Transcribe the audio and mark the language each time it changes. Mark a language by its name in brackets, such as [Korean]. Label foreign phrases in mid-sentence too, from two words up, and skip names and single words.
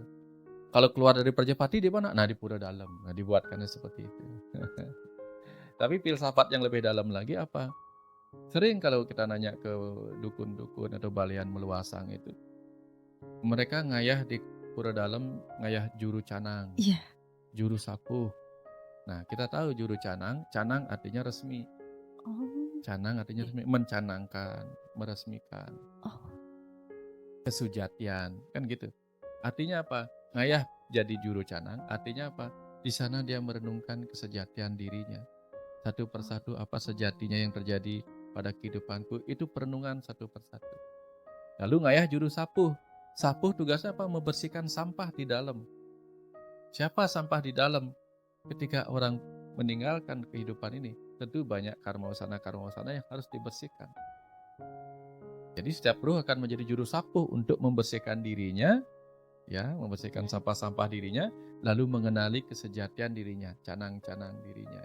[Indonesian] Kalau keluar dari Prajapati di mana? Nah, di Pura Dalam. Nah, dibuatkannya seperti itu. Tapi filsafat yang lebih dalam lagi apa? Sering kalau kita nanya ke dukun-dukun atau balian meluasang itu, mereka ngayah di Pura Dalam, ngayah juru canang, Iya. juru sapuh. Nah, kita tahu juru canang artinya resmi. Oh. Canang artinya resmi, mencanangkan, meresmikan. Oh. Kesujatian, kan gitu. Artinya apa? Ngayah jadi juru canang, artinya apa? Di sana dia merenungkan kesejatian dirinya. Satu persatu apa sejatinya yang terjadi pada kehidupanku, itu perenungan satu persatu. Lalu ngayah juru sapuh. Sapuh tugasnya apa? Membersihkan sampah di dalam. Siapa sampah di dalam? Ketika orang meninggalkan kehidupan ini, tentu banyak karma wasana yang harus dibersihkan. Jadi setiap ruh akan menjadi juru sapuh untuk membersihkan dirinya, ya, membersihkan sampah-sampah dirinya, lalu mengenali kesejatian dirinya, canang-canang dirinya.